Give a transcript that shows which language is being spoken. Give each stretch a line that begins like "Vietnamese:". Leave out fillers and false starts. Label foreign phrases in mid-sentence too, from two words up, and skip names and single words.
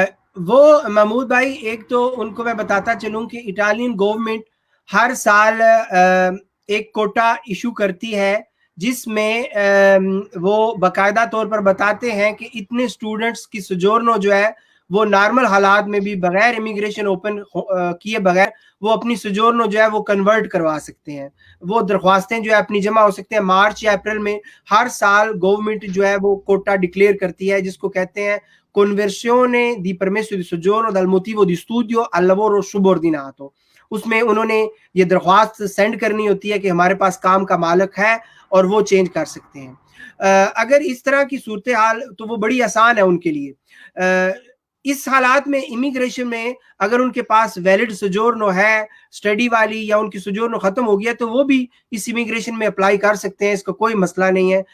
Urdu: وہ محمود بھائی، ایک تو ان کو میں بتاتا چلوں کہ
English: Italian government
Urdu: ہر سال ایک کوٹا ایشو کرتی ہے جس میں وہ باقاعدہ طور پر بتاتے ہیں کہ اتنے اسٹوڈنٹس کی سجورنو جو ہے وہ نارمل حالات میں بھی بغیر
English: immigration open
Urdu: کیے بغیر وہ اپنی سجورنو جو ہے وہ کنورٹ کروا سکتے ہیں. وہ درخواستیں جو ہے اپنی جمع ہو سکتے ہیں. مارچ یا اپریل میں ہر سال گورنمنٹ جو ہے وہ
English: quota declare
Urdu: کرتی ہے، جس کو کہتے ہیں
Italian: Conversione di permesso di soggiorno dal motivo di studio al lavoro subordinato.
Urdu: اس میں انہوں نے یہ درخواست سینڈ کرنی ہوتی ہے کہ ہمارے پاس کام کا مالک ہے اور وہ چینج کر سکتے ہیں. اگر اس طرح کی صورتحال تو وہ بڑی آسان ہے ان کے لیے. اس حالات میں امیگریشن میں اگر ان کے پاس ویلڈ سجورنو ہے اسٹڈی والی، یا ان کی سجورنو ختم ہو گیا، تو وہ بھی اس امیگریشن میں اپلائی کر سکتے ہیں، اس کا کوئی مسئلہ نہیں ہے.